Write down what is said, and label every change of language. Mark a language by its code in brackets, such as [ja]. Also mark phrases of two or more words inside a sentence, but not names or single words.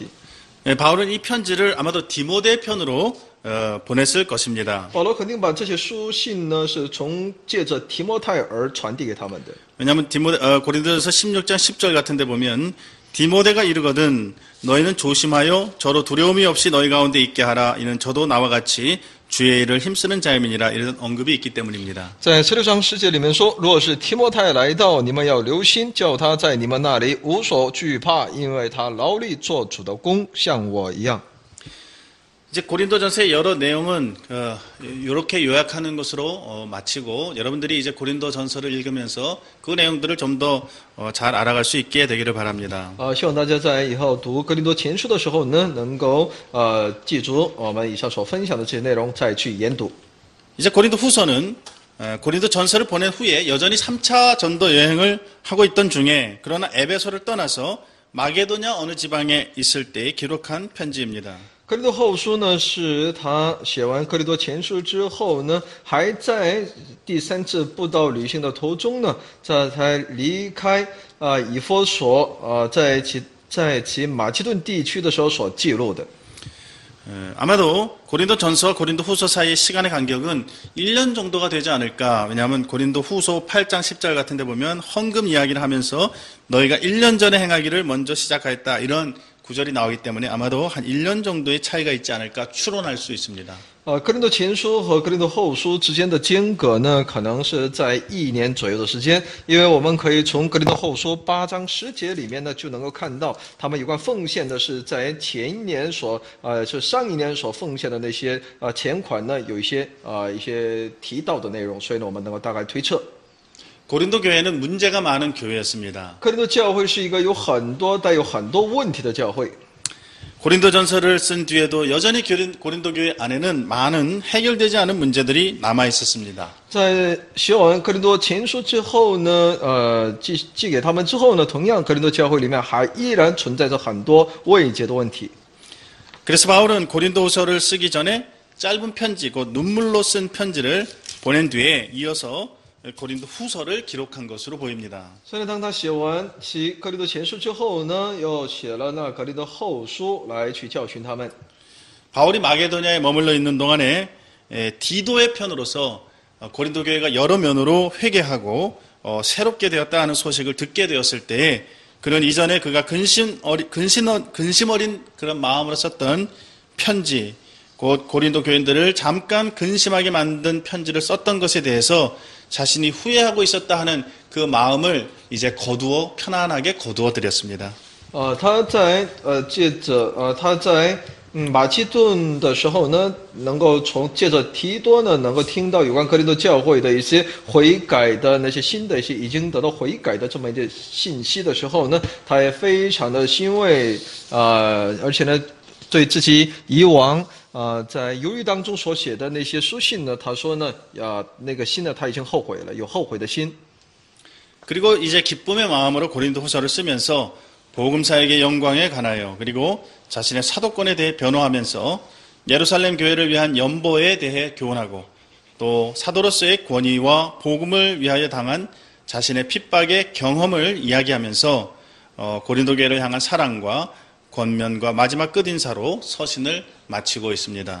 [ko] 바울은 이 편지를 아마도 디모데 편으로 보냈을 것입니다. [zh] 保罗肯定把这些书信呢，是借着提摩太而传递给他们的。 [ko] 왜냐하면 고린도전서 16장 10절 같은 데 보면 디모데가 이르거든 너희는 조심하여 저로 두려움이 없이 너희 가운데 있게 하라. 이는 저도 나와 같이 주의 일을 힘쓰는 자임이니라. 이런 언급이 있기 때문입니다. [zh] 在16章10节里面说，若是提摩太来到，你们要留心，叫他在你们那里无所惧怕，因为他劳力做主的工，像我一样。 [ko] 이제 고린도전서의 여러 내용은 이렇게 요약하는 것으로 마치고 여러분들이 이제 고린도전서를 읽으면서 그 내용들을 좀 더 잘 알아갈 수 있게 되기를 바랍니다. [zh] 希望大家在以后读哥林多前书的时候呢，能够记住我们以上所分享的这些内容，再去研读。 [ko] 이제 고린도후서는 고린도전서를 보낸 후에 여전히 3차 전도 여행을 하고 있던 중에 그러나 에베소를 떠나서 마게도냐 어느 지방에 있을 때 기록한 편지입니다. [zh] 哥林多后书呢，是他写完哥林多前书之后呢，还在第3次布道旅行的途中呢，才离开以弗所在其马其顿地区的时候所记录的。 [ko] 아마도 고린도전서와 고린도후서 사이의 시간의 간격은 1년 정도가 되지 않을까. 왜냐하면 고린도후서 8장 10절 같은 데 보면 헌금 이야기를 하면서 너희가 1년 전에 행하기를 먼저 시작하였다. 이런 구절이 나오기 때문에 아마도 한 1년 정도의 차이가 있지 않을까 추론할 수 있습니다. [zh] 哥林多前书和哥林多后书之间的间隔呢，可能是在1年左右的时间，因为我们可以从哥林多后书8章10节里面呢，就能够看到他们有关奉献的是在前一年是上一年所奉献的那些钱款呢，有一些提到的内容，所以呢，我们能够大概推测。 [ko] 고린도 교회는 문제가 많은 교회였습니다. [zh] 哥林多教会是一个带有很多问题的教会。 [ko] 고린도전서를 쓴 뒤에도 여전히 고린도 교회 안에는 많은 해결되지 않은 문제들이 남아 있었습니다. [zh] 在写完哥林多前书之后呢，寄给他们之后呢，同样哥林多教会里面还依然存在着很多未解的问题。 [ko] 그래서 바울은 고린도후서를 쓰기 전에 짧은 편지, 곧 눈물로 쓴 편지를 보낸 뒤에 이어서 고린도 후서를 기록한 것으로 보입니다. [zh] 所以当他写完其格林多前书之后呢，又写了那格林多后书来去教训他们。 [ko] 바울이 마게도냐에 머물러 있는 동안에 디도의 편으로서 고린도 교회가 여러 면으로 회개하고 새롭게 되었다 하는 소식을 듣게 되었을 때 그는 이전에 그가 근심 어린 그런 마음으로 썼던 편지, 곧 고린도 교인들을 잠깐 근심하게 만든 편지를 썼던 것에 대해서 자신이 후회하고 있었다 하는 그 마음을 이제 편안하게 거두어 드렸습니다. [zh] 他在马其顿的时候呢，能够借着提多呢，能够听到有关格林多教会的一些悔改的那些新的一些已经得到悔改的这么一些信息的时候呢，他也非常的欣慰而且呢，对自己以往在犹豫当中所写的那些书信呢，他说呢，那个心呢，他已经后悔了，有后悔的心。 [ko] 그리고 이제 기쁨의 마음으로 고린도 후서를 쓰면서 복음 사역의 영광에 관하여 그리고 자신의 사도권에 대해 변호하면서 예루살렘 교회를 위한 연보에 대해 교훈하고 또 사도로서의 권위와 복음을 위하여 당한 자신의 핍박의 경험을 이야기하면서 고린도 교회를 향한 사랑과 권면과 마지막 끝인사로 서신을 마치고 있습니다.